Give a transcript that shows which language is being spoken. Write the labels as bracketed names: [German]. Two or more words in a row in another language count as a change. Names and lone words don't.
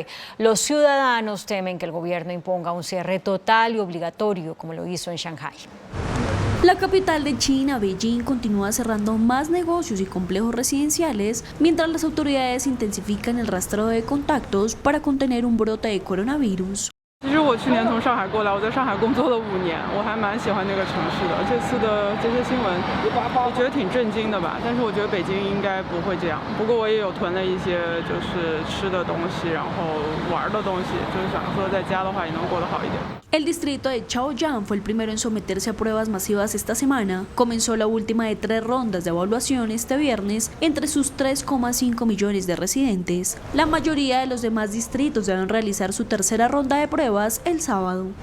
[Spanish] Los ciudadanos temen que el gobierno imponga un cierre total y obligatorio, como lo hizo en Shanghái. La capital de China, Beijing, continúa cerrando más negocios y complejos residenciales mientras las autoridades intensifican el rastreo de contactos para contener un brote de coronavirus. [Chinese] 其实我去年从上海过来，我在上海工作了5年，我还蛮喜欢那个城市的。这次的这些新闻，我觉得挺震惊的吧。但是我觉得北京应该不会这样。不过我也有囤了一些就是吃的东西，然后玩的东西，就是想说在家的话也能过得好一点。 [Spanish] El distrito de Chaoyang fue el primero en someterse a pruebas masivas esta semana. Comenzó la última de 3 rondas de evaluación este viernes entre sus 3,5 millones de residentes. La mayoría de los demás distritos deben realizar su tercera ronda de pruebas el sábado.